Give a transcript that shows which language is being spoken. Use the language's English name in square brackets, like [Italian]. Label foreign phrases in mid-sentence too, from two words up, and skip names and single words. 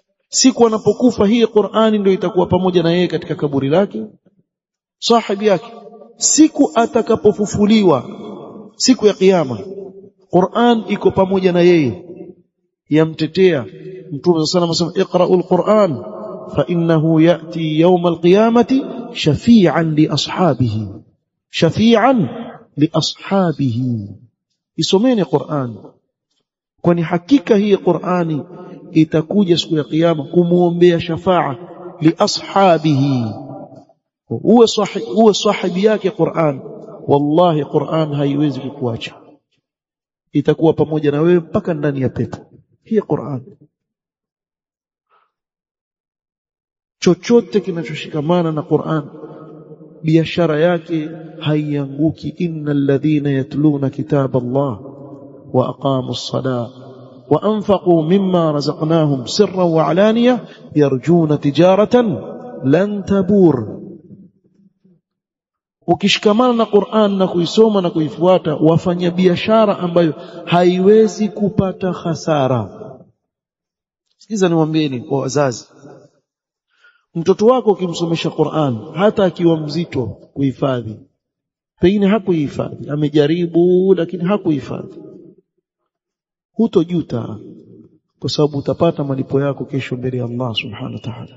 [Swahili] siku anapokufa hii Qur'ani ndio itakuwa pamoja na yeye katika kaburi lake, sahibi yake. Siku atakapofufuliwa siku ya kiyama, Qur'an iko pamoja na yeye, yamtetea. [Arabic] Mtume صلى الله عليه وسلم اقرءوا القرآن فإنه يأتي يوم القيامة شفيعا لأصحابه شفيعا لأصحابه. [Swahili] Isomeni Qur'an, kwani hakika hii Qur'ani itakuja siku ya kiyama kumuombea shafa'a [Arabic] لأصحابه. [Swahili] Uwe sahibi yake Qur'an, wallahi Qur'an haiwezi kukuacha, itakuwa pamoja na wewe mpaka ndani ya pepo hii Qur'an. Chochote kinachoshikamana na Qur'an biashara yake haianguki. [Arabic] إن الذين يتلون كتاب الله وأقاموا الصلاة وأنفقوا مما رزقناهم سرا وعلانية يرجون تجارة لن تبور. [Swahili] Ukishikamana na Qur'an na kuisoma na kuifuata, wafanya biashara ambayo haiwezi kupata hasara. Sikiza niwaambieni kwa wazazi, mtoto wako ukimsomesha Qur'an, hata akiwa mzito kuhifadhi, pengine hakuhifadhi, amejaribu lakini hakuhifadhi, hutojuta, kwa sababu utapata malipo yako kesho mbele ya Allah [Arabic] سبحانه وتعالى.